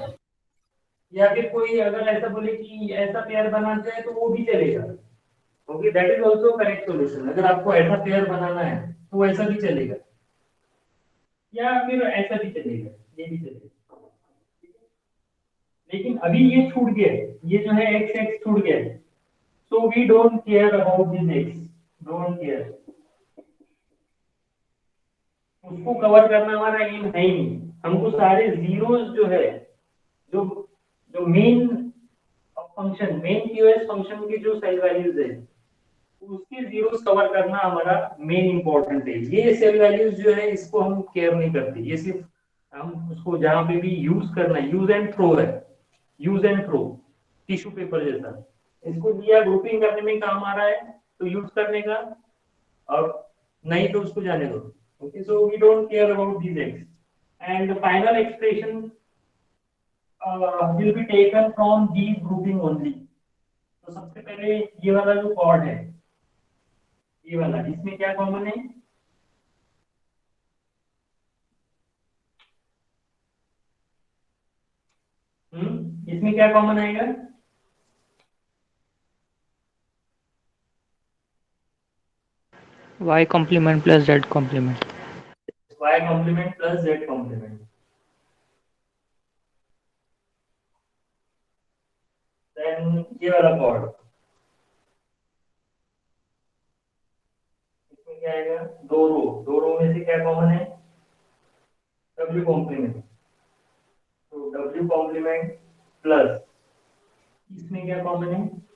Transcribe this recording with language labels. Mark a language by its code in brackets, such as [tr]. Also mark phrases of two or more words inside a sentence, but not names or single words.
[hi] या फिर कोई अगर ऐसा बोले कि ऐसा पेयर बनाना चाहे तो वो भी चलेगा। [en] okay, that is also correct solution. [hi] अगर आपको ऐसा पेयर बनाना है तो ऐसा भी चलेगा, या फिर ऐसा भी चलेगा, ये भी चलेगा। लेकिन अभी ये छूट गया है, ये जो है एक्स एक्स छूट गया है, [en] so we don't care about this x, don't care, [hi] उसको कवर करना हमारा एम है ही नहीं। हमको सारे जीरोस जो है, जो जो [en] main function, main QS function [hi] की जो [en] cell values [hi] है उसके जीरोस कवर करना हमारा [en] main important [hi] है। ये [en] cell values [hi] जो है इसको हम केयर नहीं करते, ये सिर्फ हम उसको जहां पे भी यूज करना है, [en] use and throw [hi] है, [en] use and throw, tissue paper [hi] जैसा, इसको लिया ग्रुपिंग करने में काम आ रहा है तो यूज करने का, और नहीं तो उसको जाने दो। [en] okay, so we don't care about these x, and the final expression will be taken from these grouping only। [hi] तो सबसे पहले ये वाला जो कॉर्ड है, ये वाला, इसमें क्या कॉमन है? इसमें क्या कॉमन आएगा? [en] y complement plus z complement। y complement plus z complement, [hi] देन ये वाला कॉर्ड, इसमें क्या आएगा? दो रो में से क्या कॉमन है? w कॉम्प्लीमेंट, तो w कॉम्प्लीमेंट प्लस, इसमें क्या कॉमन है?